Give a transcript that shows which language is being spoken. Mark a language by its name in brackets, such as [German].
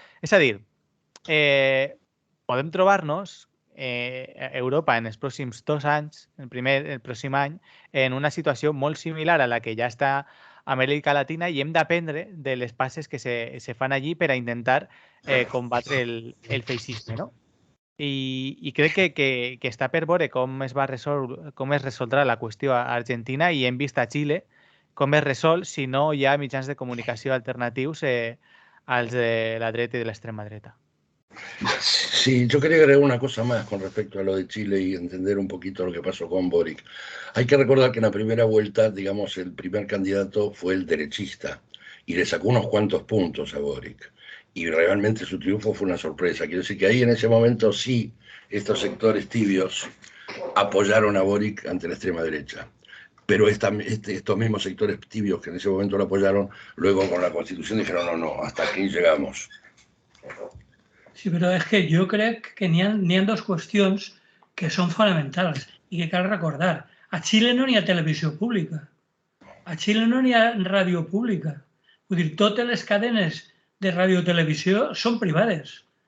[Catalan] És a dir, podem trobar-nos Europa en els pròxims 2 anys, el pròxim any, en una situació molt similar a la que ja està a Amèrica Latina, i hem d'aprendre de les passes que se fan allí per a intentar combatre el feixisme, no? I crec que està per veure com es resoldrà la qüestió a Argentina, i hem vist a Xile com es resol si no hi ha mitjans de comunicació alternatius als de la dreta i de l'extrema dreta. [Spanish] Sí, yo quería agregar una cosa más con respecto a lo de Chile y entender un poquito lo que pasó con Boric. Hay que recordar que en la primera vuelta, digamos, el primer candidato fue el derechista y le sacó unos cuantos puntos a Boric. Y realmente su triunfo fue una sorpresa. Quiero decir que ahí en ese momento sí, estos sectores tibios apoyaron a Boric ante la extrema derecha. Pero estos mismos sectores tibios que en ese momento lo apoyaron, luego con la Constitución dijeron no, hasta aquí llegamos. [Catalan] Sí, però és que jo crec que n'hi ha dues qüestions que són fonamentals i que cal recordar. A Xile no n'hi ha televisió pública. A Xile no n'hi ha ràdio pública. Vull dir, totes les cadenes de radiotelevisió són privades.